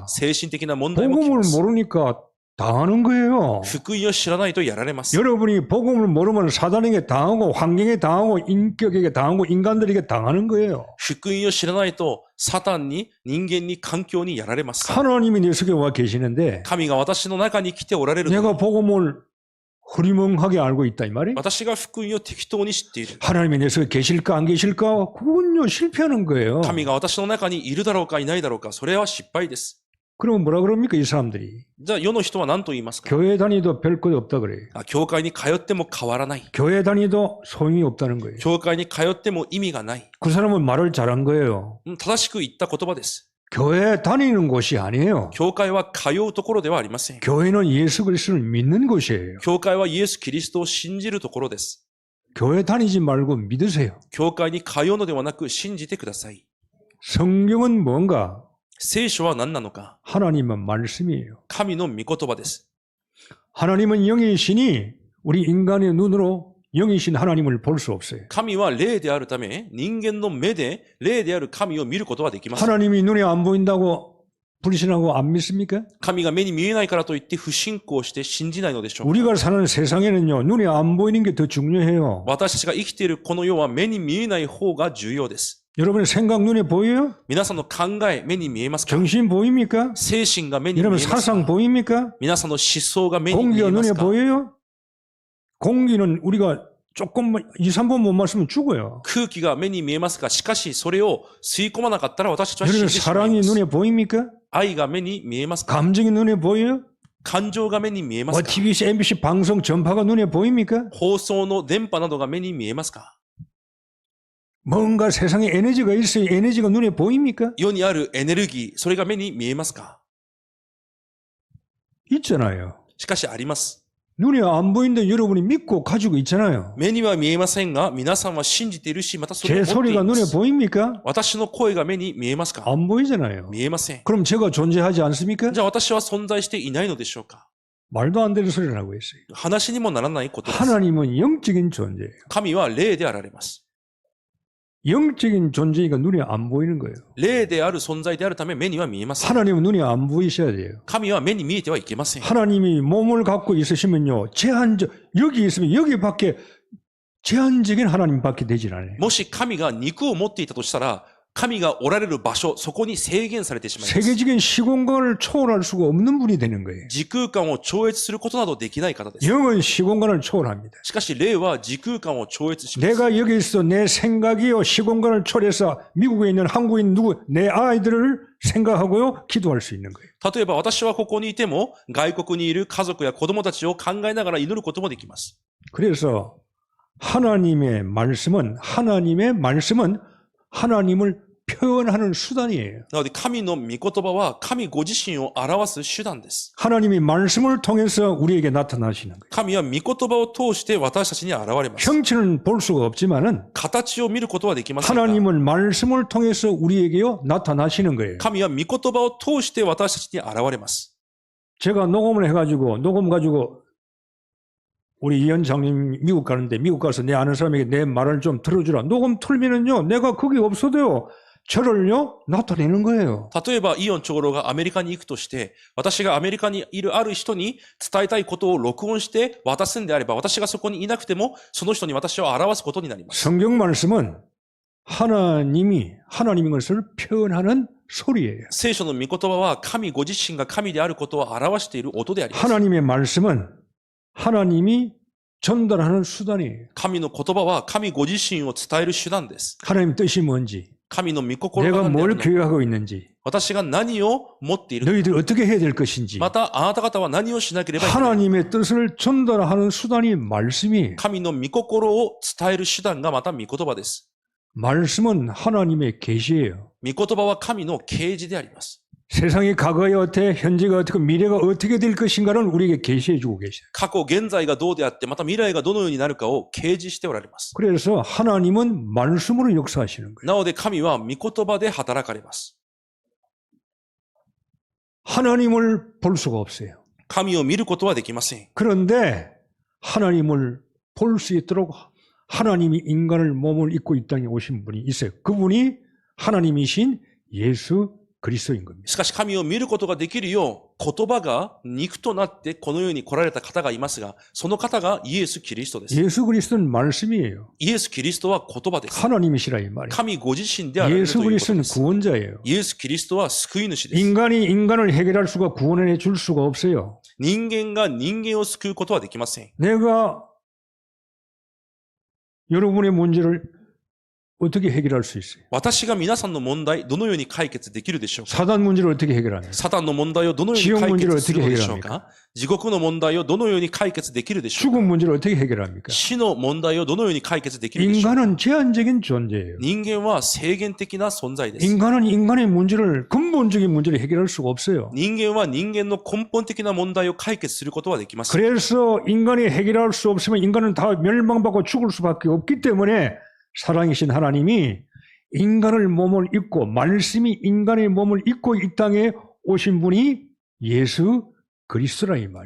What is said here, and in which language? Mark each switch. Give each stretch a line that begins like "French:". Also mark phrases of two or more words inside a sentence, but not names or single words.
Japanese: 精神的な問題も来
Korean: 복음을
Japanese: ます。
Korean: 모르니까 당하는 거예요.
Japanese: 福音を知らないとやられます。
Korean: 여러분이 복음을 모르면 사단에게 당하고 환경에 당하고 인격에게 당하고 인간들에게 당하는 거예요.
Japanese: 福音を知らないとサタンに、人間に、環境にやられます。
Korean: 하나님이 내 속에 와 계시는데
Japanese: 神が私の中に来ておられるのに、
Korean: 내가 복음을 흐리멍하게 알고 있다 이 말이에요.
Japanese: 私が福音を適当に知っている。
Korean: 하나님이 내 속에 계실까 안 계실까? 그건요 실패하는 거예요.
Japanese: 神が私の中にいるだろうかいないだろうか、それは失敗です。
Korean: 그럼 뭐라 그럽니까 이 사람들이?
Japanese: じゃあ世の人は何と言いますか。
Korean: 교회 다니도 별 것 없다 그래요.
Japanese: 教会に通っても変わらない。
Korean: 교회 다니도 소용이 없다는 거예요.
Japanese: 教会に通っても意味がない。
Korean: 그 사람은 말을 잘한 거예요.
Japanese: 正しく言った言葉です。
Korean: 교회 다니는 곳이 아니에요.
Japanese: 教会は通うところではありません。
Korean: 교회는 예수 그리스도를 믿는 곳이에요.
Japanese: 教会はイエス・キリストを信じるところです。
Korean: 교회 다니지 말고 믿으세요.
Japanese: 教会に通うのではなく信じてください。
Korean: 성경은 뭔가?
Japanese: 聖書は何なのか。
Korean: 하나님은 말씀이에요.
Japanese: 神の御言葉です。
Korean: 하나님은 영이시니 우리 인간의 눈으로 영이신 하나님을 볼 수 없어요.
Japanese: 神は霊であるため、人間の目で霊である神を見ることはできません。
Korean: 하나님이 눈에 안 보인다고 불신하고 안 믿습니까?
Japanese: 神が目に見えないからといって不信仰して信じないのでしょうか。
Korean: 우리가 사는 세상에는요, 눈에 안 보이는 게 더 중요해요.
Japanese: 私たちが生きているこの世は目に見えない方が重要です。
Korean: 여러분의 생각 눈에 보여요?
Japanese: 皆さんの考え、目に見えますか？
Korean: 정신 보입니까?
Japanese: 精神が目に見え
Korean: 여러분
Japanese: ますか？
Korean: 사상 보입니까?
Japanese: 皆さんの思想が目に見
Korean: 공기가
Japanese: えま
Korean: 눈에
Japanese: すか？
Korean: 보여요? 공기는 우리가 조금만 2, 3번 못 마시면 죽어요.
Japanese: 空気が目に見えますか？しかしそれを吸い込まなかったら私たちは死ん
Korean: 여러분
Japanese: でしまい
Korean: 사랑이
Japanese: ます。
Korean: 눈에 보입니까?
Japanese: 愛が目に見えますか？
Korean: 감정이 눈에 보여요?
Japanese: 感情が目に見えますか？
Korean: TBC, MBC 방송 전파가 눈에 보입니까?
Japanese: 放送の電波などが目に見えますか？
Korean: 뭔가 세상에 에너지가 있어요. 에너지가 눈에 보입니까?
Japanese: 世にあるエネルギー、それが目に見えますか？
Korean: 있잖아요.
Japanese: しかしあります。
Korean: 눈에 안 보이는데 여러분이 믿고 가지고 있잖아요.
Japanese: 目には見えませんが、皆さんは信じているし、またそれを
Korean: 제
Japanese: 持ってい
Korean: 소리가
Japanese: ま
Korean: 눈에
Japanese: す。
Korean: 보입니까?
Japanese: 私の声が目に見えますか？
Korean: 안 보이잖아요.
Japanese: 見えません。
Korean: 그럼 제가 존재하지 않습니까?
Japanese: じゃあ私は存在していないのでしょうか？
Korean: 말도 안 되는 소리를 하고 있어요.
Japanese: 話にもならないことです。
Korean: 하나님은 영적인 존재예요.
Japanese: 神は霊であられます。
Korean: 영적인 존재니까 눈에 안 보이는 거예요.
Japanese: 霊である存在であるため目には見えません。
Korean: 하나님은 눈에 안 보이셔야 돼요.
Japanese: 神は目に見えてはいけません。
Korean: 하나님이 몸을 갖고 있으시면요. 여기 있으면 여기밖에 제한적인 하나님밖에 되질 않아요.
Japanese: もし神が肉を持っていたとしたら、 神がおられる場所、そこに制限されてしまいます。
Korean: 세계적인 시공간을 초월할 수가 없는 분이 되는 거예요.
Japanese: 時空間を超越することなどできない方です。
Korean: 영은 시공간을 초월합니다.
Japanese: しかし、霊は時空間を超越します。
Korean: 내가 여기 있어 내 생각이요 시공간을 초월해서 미국에 있는 한국인 내 아이들을 생각하고요 기도할 수 있는 거예요.
Japanese: 例えば私はここにいても、外国にいる家族や子供たちを考えながら祈ることもできます。
Korean: 그래서 하나님의 말씀은 하나님을 표현하는 수단이에요.
Japanese: なので、神の御言葉は神ご自身を表す手段です。
Korean: 하나님이 말씀을 통해서 우리에게 나타나시는 거예요.
Japanese: 神は御言葉を通して私たちに現れます。
Korean: 형체는 볼 수가 없지만은
Japanese: 形を見ることはできませんが、
Korean: 하나님은 말씀을 통해서 우리에게요 나타나시는 거예요.
Japanese: 神は御言葉を通して私たちに現れます。
Korean: 제가 녹음 가지고 우리 위원장님 미국 가는데 미국 가서 내 아는 사람에게 내 말을 좀 들어주라. 녹음 틀면은요 내가 거기 없어도요 저를요 나타내는 거예요.
Japanese: 例えば、イオン長老がアメリカに行くとして、私がアメリカにいるある人に伝えたいことを録音して渡すんであれば、私がそこにいなくても、その人に私を表すことになります。
Korean: 성경 말씀은 하나님인 것을 표현하는 소리예요.
Japanese: 聖書の御言葉は神ご自身が神であることを表している音であります。
Korean: 하나님의 말씀은 하나님이 전달하는 수단이에요.
Japanese: 神の言葉は神ご自身を伝える手段です。
Korean: 하나님 뜻이 뭔지,
Japanese: 神の御心が
Korean: 내가
Japanese: 何であ
Korean: 뭘
Japanese: るのか、
Korean: 계획하고 있는지,
Japanese: 私が何を持っているのか、
Korean: 너희들 어떻게 해야 될 것인지,
Japanese: またあなた方は何をしなければいけないのか、
Korean: 하나님의 뜻을 전달하는 수단이 말씀이에요.
Japanese: 神の御心を伝える手段がまた御言葉です。
Korean: 말씀은 하나님의 계시예요.
Japanese: 御言葉は神の啓示であります。
Korean: 세상이 과거에 어떻게, 현재가 어떻게, 미래가 어떻게 될 것인가를 우리에게 계시해 주고 계셔요.
Japanese: 過去、現在がどうであって、また未来がどのようになるかを啓示しておられます。
Korean: 그래서 하나님은 말씀으로 역사하시는 거예요.
Japanese: なので神は御言葉で働かれます。
Korean: 하나님을 볼 수가 없어요.
Japanese: 神を見ることはできません。
Korean: 그런데 하나님을 볼 수 있도록 하나님이 인간을 몸을 입고 이 땅에 오신 분이 있어요. 그분이 하나님이신 예수 그리스도인 겁니다.
Japanese: しかし神を見ることができるよう、言葉が肉となってこの世に来られた方がいますが、その方がイエス・キリストです。
Korean: 예수 그리스도는 말씀이에요.
Japanese: イエス・キリストは言葉です。
Korean: 하나님이시라 이 말이에요.
Japanese: 神ご自身であられる
Korean: 예수
Japanese: ということ
Korean: 그리스도는
Japanese: です。
Korean: 구원자예요.
Japanese: イエス・キリストは救い主です。
Korean: 인간이 인간을 해결할 수가 구원해 줄 수가 없어요.
Japanese: 人間が人間を救うことはできません。
Korean: 내가 여러분의 문제를 어떻게 해결할 수 있어요?
Japanese: 私が皆さんの問題、どのように解決できるでしょうか。
Korean: 사단 문제를 어떻게 해결하냐?
Japanese: サタンの問題をどのように解決するのでしょうか。地獄の問題をどのように解決できるでしょうか。
Korean: 죽음 문제를 어떻게 해결합니까?
Japanese: 死の問題をどのように解決できるでしょうか。
Korean: 인간은 제한적인 존재예요.
Japanese: 人間は制限的な存在です。
Korean: 인간은 인간의 문제를 근본적인 문제를 해결할 수가 없어요.
Japanese: 人間は人間の根本的な問題を解決することはできません。
Korean: 그래서 인간이 해결할 수 없으면 인간은 다 멸망받고 죽을 수밖에 없기 때문에 사랑이신 하나님이 인간을 몸을 입고 말씀이 인간의 몸을 입고 이 땅에 오신 분이 예수 그리스도라 이 말이에요.